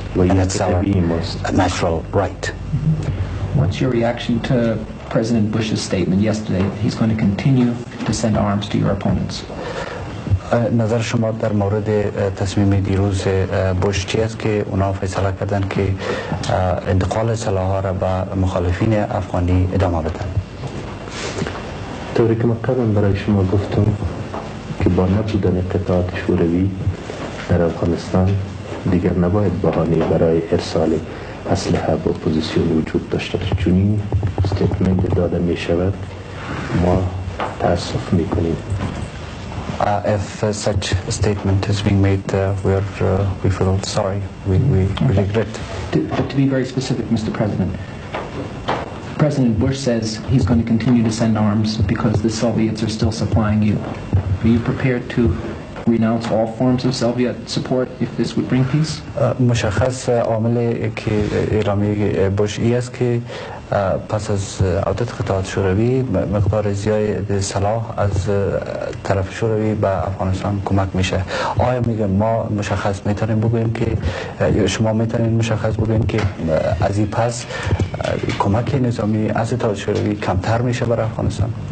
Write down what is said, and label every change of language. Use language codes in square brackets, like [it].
[en] And that's our natural right. What's your reaction to President Bush's statement yesterday that he's going to continue to send arms to your opponents? [fa] نظر شما در مورد تصمیم دیروز بوش چی است که اونا فیصله کردن که انتقال سلاح‌ها را به مخالفین افغانی ادامه بدن؟ طوری که من قبلا برای شما گفتم که با نبودن قطعات شوروی در افغانستان دیگر نباید بهانه برای ارسال اسلحه به اپوزیسیون وجود داشته باشه. چون این استیتمنت داده می شود ما تأسف می کنیم. [en] If such a statement is being made, we feel sorry. We regret. But to be very specific, Mr. President, President Bush says he's going to continue to send arms because the Soviets are still supplying you. Are you prepared to renounce all forms of Soviet support if this would bring peace? [fa] مشخص عامل که اعلامیه بوش ای است که پس از عودت قطعات شوروی مقدار زیاد سلاح از طرف شوروی به افغانستان کمک میشه. آیا میگه ما مشخص میتونیم بگوییم که شما میتونید مشخص بگوییم که از این پس کمک نظامی از اتحاد شوروی کمتر میشه برای افغانستان؟